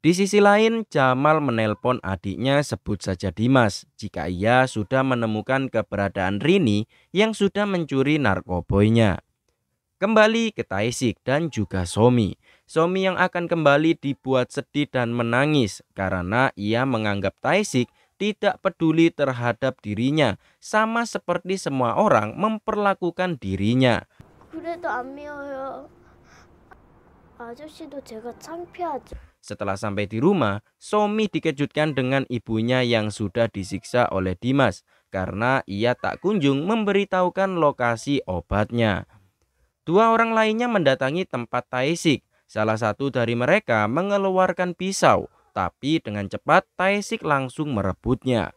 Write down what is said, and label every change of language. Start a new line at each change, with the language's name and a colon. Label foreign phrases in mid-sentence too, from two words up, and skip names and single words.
Indonesian: Di sisi lain, Jamal menelpon adiknya sebut saja Dimas jika ia sudah menemukan keberadaan Rini yang sudah mencuri narkoboynya. Kembali ke Taesik dan juga Somi. Somi yang akan kembali dibuat sedih dan menangis karena ia menganggap Taesik tidak peduli terhadap dirinya, sama seperti semua orang memperlakukan dirinya.
Korean: 그래도 안 미워요. 아저씨도 제가 창피하죠.
Indonesian: Setelah sampai di rumah, Somi dikejutkan dengan ibunya yang sudah disiksa oleh Dimas karena ia tak kunjung memberitahukan lokasi obatnya. Dua orang lainnya mendatangi tempat Taesik. Salah satu dari mereka mengeluarkan pisau, tapi dengan cepat Taesik langsung merebutnya.